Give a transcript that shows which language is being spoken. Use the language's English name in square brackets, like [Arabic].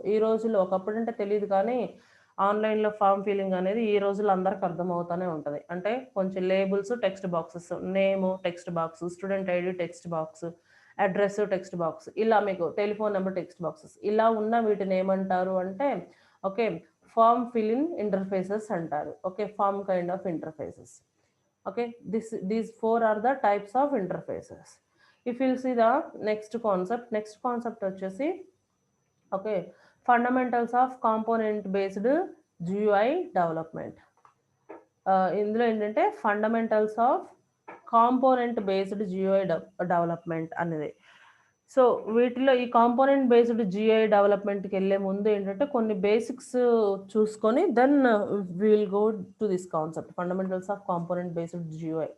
[Telugu] ఈ రోజుల్లో ఒకప్పుడు అంటే తెలియదు కానీ ఆన్లైన్లో ఫామ్ ఫిల్లింగ్ అనేది ఈ రోజుల్లో అందరికి అర్థమవుతూనే ఉంటుంది. అంటే కొంచెం లేబుల్స్, టెక్స్ట్ బాక్సెస్, నేము text box, student ID text box, address text box, ఇలా మీకు టెలిఫోన్ నెంబర్ టెక్స్ట్ బాక్సెస్, ఇలా ఉన్న వీటిని ఏమంటారు అంటే, ఓకే, ఫామ్ ఫిల్లింగ్ ఇంటర్ఫేసెస్ అంటారు. Okay, form kind of interfaces. [English] Okay, these four are the types of interfaces. If you'll see the next concept [Telugu] వచ్చేసి, [English] okay, fundamentals of component based GUI development. [Telugu] ఇందులో ఏంటంటే fundamentals of component based GI development అనేది. So వీటిలో ఈ component based GI డెవలప్మెంట్కి వెళ్ళే ముందు ఏంటంటే కొన్ని బేసిక్స్ చూసుకొని [English] then will go to this concept [Telugu] fundamentals of component based GI.